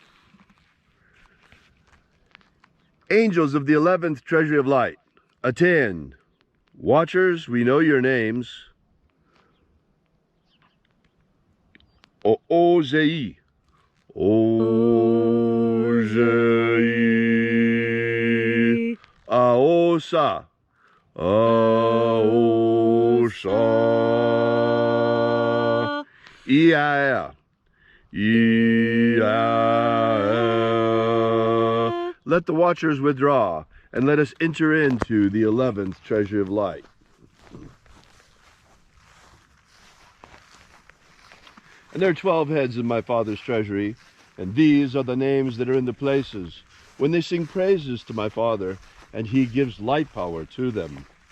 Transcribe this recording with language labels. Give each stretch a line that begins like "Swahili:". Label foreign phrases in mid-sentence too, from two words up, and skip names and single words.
English: Angels of the 11th Treasury of Light, attend. Watchers, we know your names. Ozei. Ozei. Aosa. Aosa. Ia. Let the watchers withdraw, and let us enter into the 11th Treasury of Light. And there are 12 heads in my Father's treasury, and these are the names that are in the places when they sing praises to my Father, and he gives light power to them.